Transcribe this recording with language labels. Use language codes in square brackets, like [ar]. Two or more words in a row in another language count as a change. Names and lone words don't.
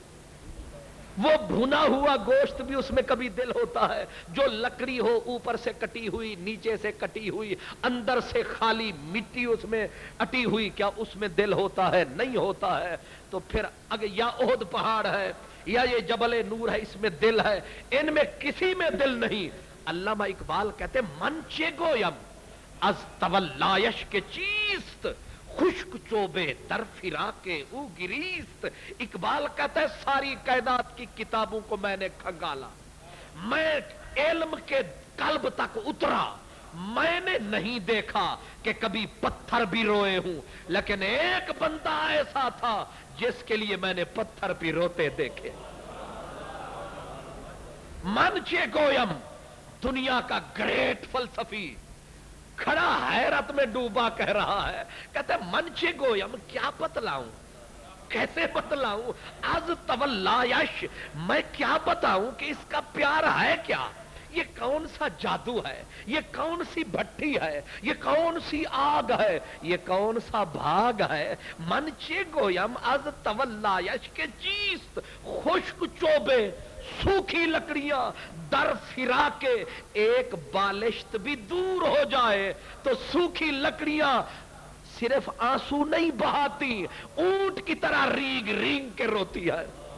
[ur] وہ بھنا ہوا گوشت بھی اس میں کبھی دل ہوتا ہے، جو لکڑی ہو اوپر سے کٹی ہوئی، نیچے سے کٹی ہوئی، اندر سے خالی مٹی اس میں اٹی ہوئی، کیا اس میں دل ہوتا ہے؟ نہیں ہوتا ہے۔ تو پھر اگر یا احد پہاڑ ہے یا یہ جبل نور ہے، اس میں دل ہے، ان میں کسی میں دل نہیں۔ علامہ اقبال کہتے [fa] من چے گویم از تولایش کے چیست، خشک چوبے در فرا کے او گریست۔ [ur] اقبال کہتا ہے ساری کائنات کی کتابوں کو میں نے کھنگالا، میں علم کے قلب تک اترا، میں نے نہیں دیکھا کہ کبھی پتھر بھی روئے ہوں، لیکن ایک بندہ ایسا تھا جس کے لیے میں نے پتھر بھی روتے دیکھے۔ [fa] من چے گویم [ur] دنیا کا گریٹ فلسفی کھڑا حیرت میں ڈوبا کہہ رہا ہے، کہتے [fa] منچے گویم [ur] کیا بتلاؤں، کیسے بتلاؤں، [fa] از تولایش [ur] میں کیا بتاؤں کہ اس کا پیار ہے کیا؟ یہ کون سا جادو ہے، یہ کون سی بھٹی ہے، یہ کون سی آگ ہے، یہ کون سا بھاگ ہے؟ [fa] منچے گویم از تولایش کے چیست، خشک چوبے [ur] سوکھی لکڑیاں [fa] در فرا کے، [ur] ایک بالشت بھی دور ہو جائے تو سوکھی لکڑیاں صرف آنسو نہیں بہاتی، اونٹ کی طرح ریگ ریگ کے روتی ہے۔